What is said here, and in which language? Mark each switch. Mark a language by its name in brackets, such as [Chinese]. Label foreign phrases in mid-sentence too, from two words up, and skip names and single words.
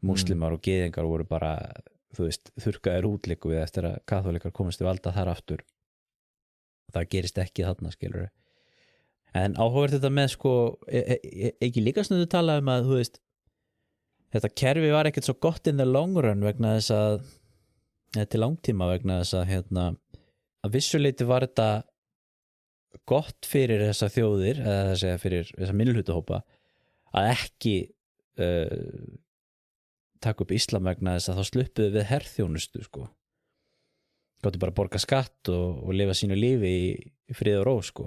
[Icelandic] og gyðingar voru bara þú veist, þurrkaðir út líka við eftir að kaþólikar komast til valda þar aftur það gerist ekki þarna skilur en áhugavert þetta með sko ekki líka stundu tala að þú veist þetta kerfi var ekkert svo gott [English] in the long run [Icelandic] vegna þess að til langtíma vegna þess að að vissuleiti var þetta gott fyrir þessa þjóðir eða þess fyrir þessa minnihlutahópa að ekki taka upp Íslam vegna þess að þá sluppuðu við herþjónustu sko gáttu bara að borga skatt og lifa sínu lífi í frið og ró sko